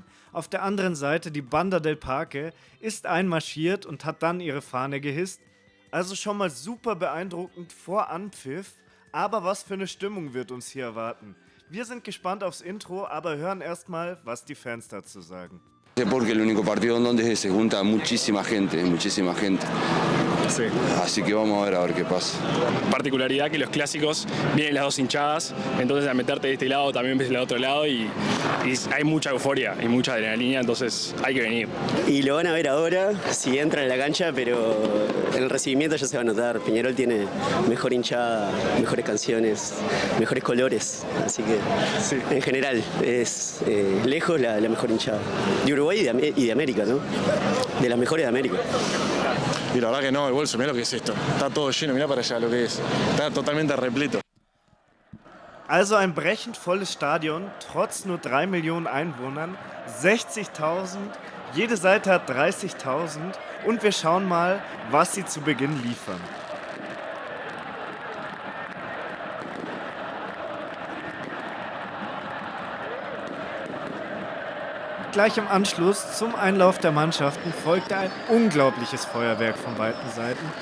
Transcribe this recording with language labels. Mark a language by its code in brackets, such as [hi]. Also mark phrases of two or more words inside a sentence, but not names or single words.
[de] Auf der anderen Seite, die Banda del Parque, ist einmarschiert und hat dann ihre Fahne gehisst. Also schon mal super beeindruckend vor Anpfiff. Aber was für eine Stimmung wird uns hier erwarten? Wir sind gespannt aufs Intro, aber hören erstmal, was die Fans dazu sagen. [es] Porque el único partido en donde se junta muchísima gente. Sí. Así que vamos a ver qué pasa. Particularidad que los clásicos vienen las dos hinchadas, entonces al meterte de este lado también ves el otro lado y hay mucha euforia y mucha adrenalina, entonces hay que venir. Y lo van a ver ahora si entran en la cancha, pero en el recibimiento ya se va a notar. Peñarol tiene mejor hinchada, mejores canciones, mejores colores, así que sí. En general es lejos la mejor hinchada. De Uruguay y de América, ¿no? De las mejores de América. Y la verdad que no, el bolso, mirá lo que es esto. Está todo lleno, mirá para allá lo que es. Está totalmente repleto. [de] Also ein brechend volles Stadion, trotz nur 3 Millionen Einwohnern, 60.000, jede Seite hat 30.000 und wir schauen mal, was sie zu Beginn liefern. Gleich im Anschluss zum Einlauf der Mannschaften folgte ein unglaubliches Feuerwerk von beiden Seiten.